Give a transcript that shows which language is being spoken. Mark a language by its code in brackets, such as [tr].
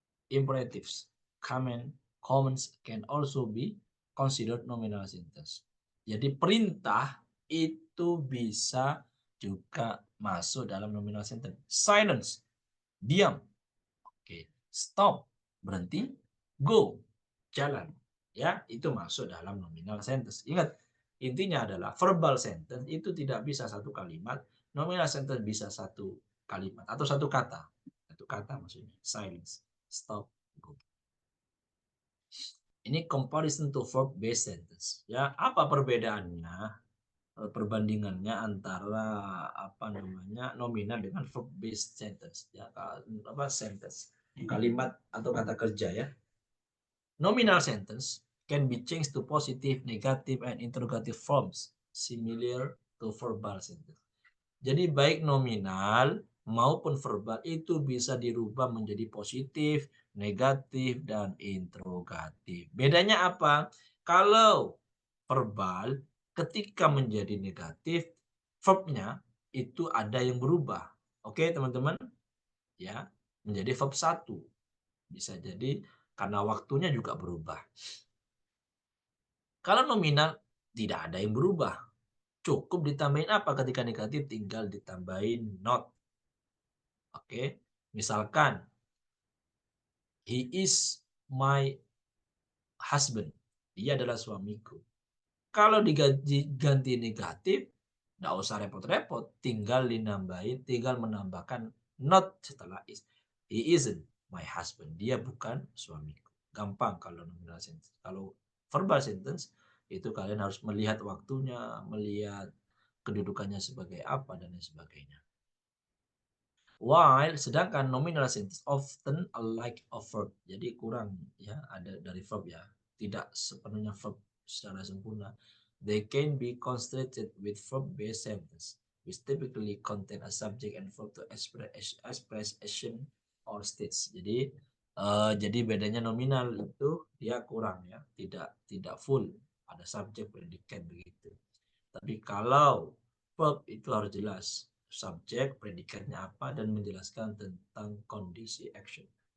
[en] Imperatives, comments can also be considered nominal sentence. [id] Jadi perintah itu bisa juga masuk dalam nominal sentence. Silence, diam. Oke, stop, berhenti. Go, jalan. Ya, itu masuk dalam nominal sentence. Ingat, intinya adalah verbal sentence itu tidak bisa satu kalimat, nominal sentence bisa satu kalimat atau satu kata. Satu kata maksudnya. Silence, stop, go. [en] Ini comparison to verb based sentence. [id] Ya, apa perbedaannya? Perbandingannya antara apa namanya nominal dengan verb based sentence. Ya, apa sentence? Kalimat atau kata kerja ya. [en] Nominal sentence can be changed to positive, negative, and interrogative forms, similar to verbal sentence. [id] Jadi baik nominal maupun verbal itu bisa dirubah menjadi positif, negatif, dan interrogatif. Bedanya apa? Kalau verbal ketika menjadi negatif, verbnya itu ada yang berubah. Oke, teman-teman? Ya, menjadi verb 1. Bisa jadi karena waktunya juga berubah. Kalau nominal tidak ada yang berubah. Cukup ditambahin apa ketika negatif? Tinggal ditambahin not. Oke, misalkan [en] he is my husband. [id] Dia adalah suamiku. Kalau diganti negatif, nggak usah repot-repot. Tinggal menambahkan not setelah is. [en] He isn't my husband. [id] Dia bukan suamiku. Gampang kalau nominal sentence. Kalau verbal sentence, itu kalian harus melihat waktunya, melihat kedudukannya sebagai apa, dan lain sebagainya. [en] While sedangkan nominal sentence often alike a verb. [id] Jadi kurang ya, ada dari verb ya. Tidak sepenuhnya verb secara sempurna. [en] They can be constructed with verb-based sentence, which typically contain a subject and verb to express action or states. [id] Jadi bedanya nominal itu dia kurang ya, tidak full, ada subjek predikat begitu. Tapi kalau verb itu harus jelas subjek, predikatnya apa, dan menjelaskan tentang kondisi action.